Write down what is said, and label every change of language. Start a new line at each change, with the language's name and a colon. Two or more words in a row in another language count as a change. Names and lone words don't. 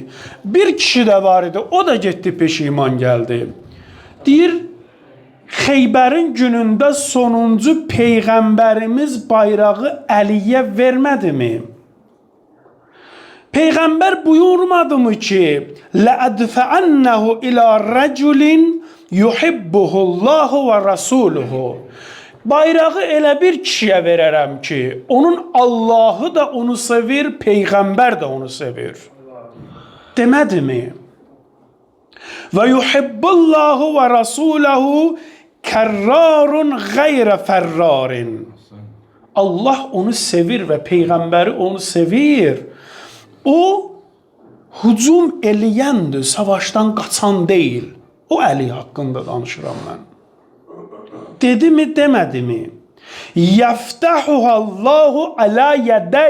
Azerbaijani: Bir kişi də var idi, o da getdi, peşiman gəldi. Deyir, Xeybərin günündə sonuncu Peyğəmbərimiz bayrağı Əliyə vermədimi? Peyğəmbər buyurmadı mı ki,
Arabic: لَأَدْفَعَنَّهُ إِلَى رَجُلٍ يُحِبُّهُ اللّٰهُ وَرَسُولُهُ.
Azerbaijani: Bayrağı elə bir kişiyə verərəm ki, onun Allahı da onu sevir, Peyğəmbər də onu sevir. Demədi mi?
Arabic: وَيُحِبُّ اللّٰهُ وَرَسُولَهُ كَرَّارٌ غَيْرَ فَرَّارٍ.
Azerbaijani: Allah onu sevir və Peyğəmbəri onu sevir. O hücum eləyəndir, savaşdan qaçan deyil. O Əli haqqında danışıram mən. Dedi mi, demədi mi?
Arabic: يفتح الله على يديه.